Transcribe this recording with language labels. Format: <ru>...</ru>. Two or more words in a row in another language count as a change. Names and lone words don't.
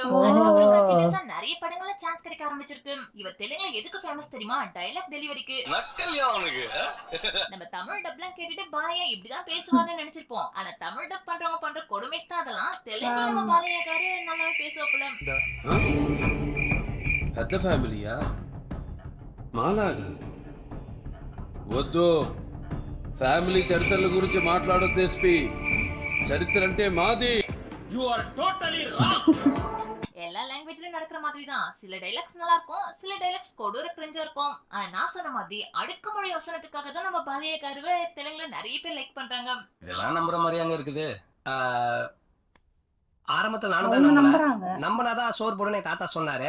<ta>அதுக்கப்புறம் கண்டினியூஸா நிறைய படங்கள்ல சான்ஸ் கிடைக்க ஆரம்பிச்சிருக்கு. இவர் தெலுங்குல எதுக்கு ஃபேமஸ் தெரியுமா? டயலாக் டெலிவரிக்கு. நம்ம தமிழ் டப்லாம் கேட்டுட்டு பாலையா இப்படிதான் பேசுவாங்கன்னு நினைச்சிருப்போம். ஆனா தமிழ் டப் பண்றவங்க பண்ற கொடுமைஸ் தான் அதெல்லாம். தெலுங்குல நம்ம பாலையகாரு நல்லா பேசுவாப்புல.</ta> <te>పెద్ద ఫ్యామిలీయా? మాలాగా వద్దు. ఫ్యామిలీ చరిత్రల గురించి మాట్లాడొద్దు ఎస్పీ. చరిత్ర అంటే మాది.</te> <en>you are totally wrong.</en> <ta>எல்லா லாங்குவேஜ்லயும் நடக்கிற மாதிரி தான். சில டைலாக்ஸ் நல்லா இருக்கும், சில டைலாக்ஸ் கொடூர கிரிஞ்சா இருக்கும். ஆனா நான் சொன்ன மாதிரி அடுக்குமொழி வசனத்துக்காக தான் நம்ம பாலையகாருவை தெலுங்குல நிறைய பேர் லைக் பண்றாங்க. இதெல்லாம் நம்புற மாதிரியாங்க இருக்குது. ஆரம்பத்துல நானும் தான் நம்பினாதான் சோறு போடுன்னு தாத்தா சொன்னாரு.</ta>